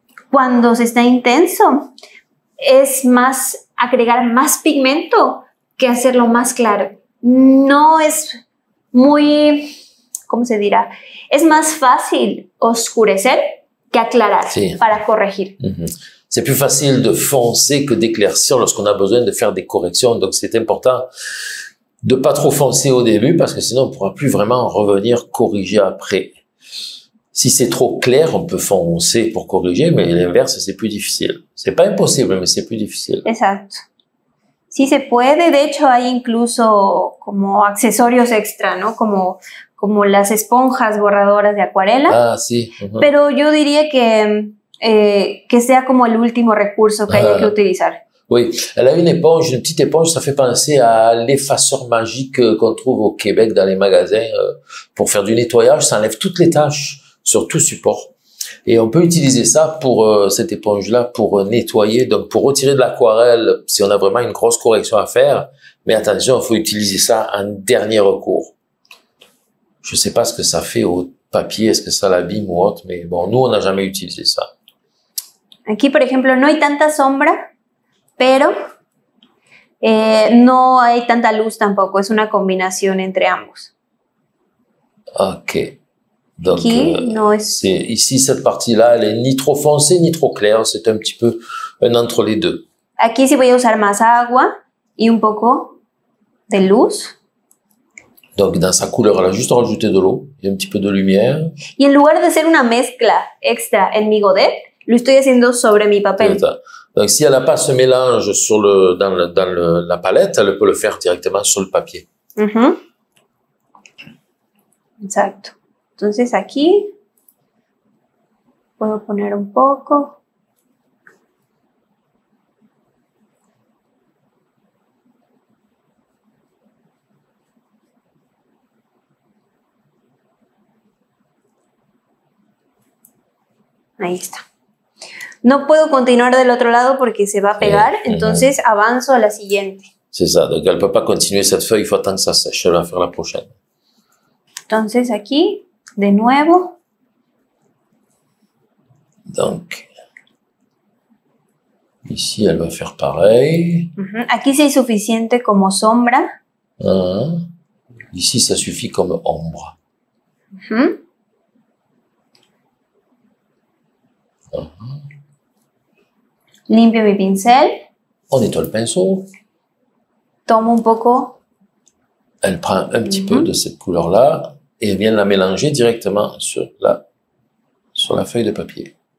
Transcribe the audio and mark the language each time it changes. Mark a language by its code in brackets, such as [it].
[es] cuando se está intenso, es más agregar más pigmento que hacerlo más claro. No es muy, ¿cómo se dirá? Es más fácil oscurecer que aclarar para corregir. [fr] C'est plus facile de foncer que d'éclaircir lorsqu'on a besoin de faire des corrections. Donc, c'est important de pas trop foncer au début parce que sinon, on pourra plus vraiment revenir corriger après. Si c'est trop clair, on peut foncer pour corriger, mais l'inverse, c'est plus difficile. C'est pas impossible, mais c'est plus difficile. [es] Exacto. Sí se puede. De hecho, hay incluso como accesorios extra, ¿no? Como las esponjas borradoras de acuarela. Ah, sí. Pero yo diría que sea como el último recurso que haya que utilizar. [fr] Oui, elle a une éponge, une petite éponge, ça fait penser à l'effaceur magique qu'on trouve au Québec dans les magasins pour faire du nettoyage, ça enlève toutes les taches sur tout support. Et on peut utiliser ça pour cette éponge-là pour nettoyer, donc pour retirer de l'aquarelle si on a vraiment une grosse correction à faire. Mais attention, il faut utiliser ça en dernier recours. Je sais pas ce que ça fait au papier, est-ce que ça l'abîme ou autre, mais bon, nous, on n'a jamais utilisé ça. [es] Aquí, por ejemplo, no hay tanta sombra, pero no hay tanta luz tampoco. Es una combinación entre ambos. [fr] Ok. Donc, [es] aquí, no es... [fr] ici, cette partie-là, elle est ni trop foncée, ni trop claire. C'est un petit peu un entre les deux. [es] Aquí sí voy a usar más agua y un poco de luz. [fr] Donc, dans sa couleur, elle a juste rajouté de l'eau et un petit peu de lumière. [es] Y en lugar de hacer una mezcla extra en mi godet, lo estoy haciendo sobre mi papel. [fr] Donc, si elle n'a pas ce mélange sur la palette, elle peut le faire directement sur le papier. [es] Exacto. Entonces aquí puedo poner un poco. Ahí está. No puedo continuar del otro lado porque se va a pegar, entonces avanzo a la siguiente. [fr] C'est ça, donc elle ne peut pas continuer cette feuille, il faut attendre que ça sèche, elle va faire la prochaine. [es] Entonces aquí, de nuevo. [fr] Donc, ici elle va faire pareil. [es] Aquí sí hay suficiente como sombra. [fr] Ici ça suffit comme ombre. [es] Limpio mi pincel. [fr] On nettoie le pinceau. [es] Tomo un poco. [fr] Elle prend un petit peu de cette couleur-là et elle vient la mélanger directement sur la feuille de papier.